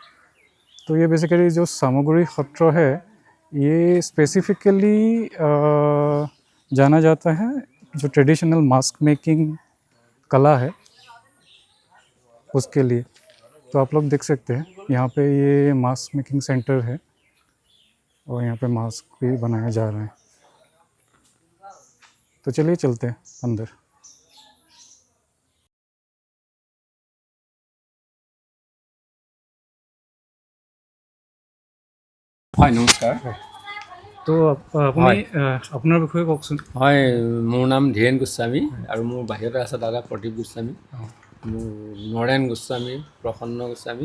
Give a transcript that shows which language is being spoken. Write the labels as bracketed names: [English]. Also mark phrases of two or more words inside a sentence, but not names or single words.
[Hindi] तो ये बेसिकली जो सामुगुरी खट्रो है, ये स्पेसिफिकली जाना जाता है जो [English] traditional mask making [Hindi] कला है उसके लिए। तो आप लोग देख सकते हैं यहाँ पे ये [English] mask making centre [Hindi] है और यहाँ पे मास्क भी बनाया जा रहा है। तो चलिए चलते हैं अंदर। [Assamese] হয় নমস্কাৰ। তো আপুনি আপোনাৰ বিষয়ে কওকচোন। হয়, মোৰ নাম ধীৰেণ গোস্বামী আৰু মোৰ বাহিৰতে আছে দাদা প্ৰদীপ গোস্বামী, মোৰ নৰেন গোস্বামী, প্ৰসন্ন গোস্বামী।